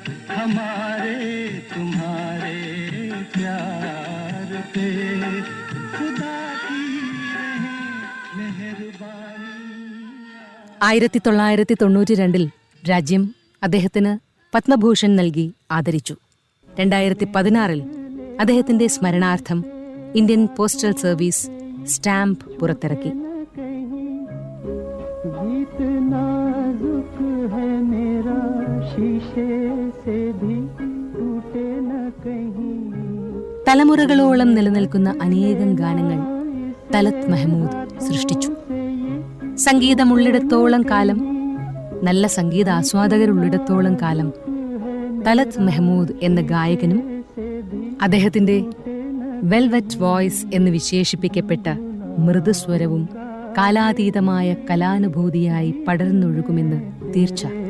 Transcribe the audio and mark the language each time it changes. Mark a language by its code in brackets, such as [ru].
[hi] हमारे तुम्हारे प्यार पे खुदा की मेहरबानी. [ml] 1992 രാജ്യം അദ്ദേഹത്തിന് പത്മഭൂഷൺ നൽകി ആദരിച്ചു. 2016 അദ്ദേഹത്തിന്റെ സ്മരണാർത്ഥം ഇന്ത്യൻ പോസ്റ്റൽ സർവീസ് സ്റ്റാമ്പ് പുറത്തിറക്കി. [hi] गीत नाजुक है मेरा शीशे से भी टूटे न कहीं. [ml] തലമുറകളോളം നിലനിൽക്കുന്ന അനേകം ഗാനങ്ങൾ തലത് മെഹ്മൂദ് സൃഷ്ടിച്ചു. സംഗീതമുള്ളിടത്തോളം കാലം, നല്ല സംഗീത ആസ്വാദകരുള്ളിടത്തോളം കാലം തലത് മെഹ്മൂദ് എന്ന ഗായകനും അദ്ദേഹത്തിന്റെ വെൽവെറ്റ് വോയിസ് എന്ന് വിശേഷിപ്പിക്കപ്പെട്ട മൃദുസ്വരവും കാലാതീതമായ കലാനുഭൂതിയായി പടർന്നൊഴുകുമെന്ന് തീർച്ച.